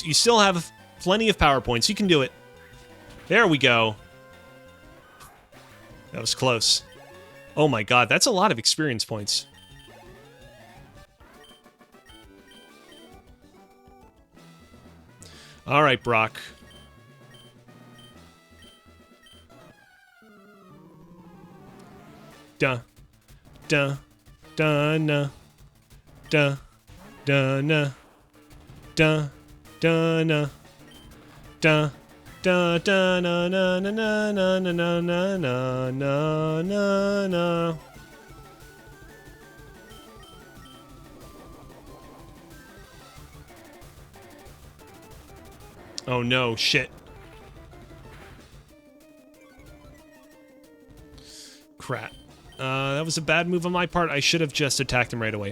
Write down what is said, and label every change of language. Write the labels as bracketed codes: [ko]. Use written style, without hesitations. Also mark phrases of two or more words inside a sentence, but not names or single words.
[en] You still have plenty of power points. You can do it. There we go. That was close. Oh my god, that's a lot of experience points. All right, Brock. Duh. Duh. Duh. Nah. Duh. Duh. Nah. Duh. Duh. Nah. Duh. Da da na na na na na na na na na na na. Oh no, shit. Crap. That was a bad move on my part. I should have just attacked him right away.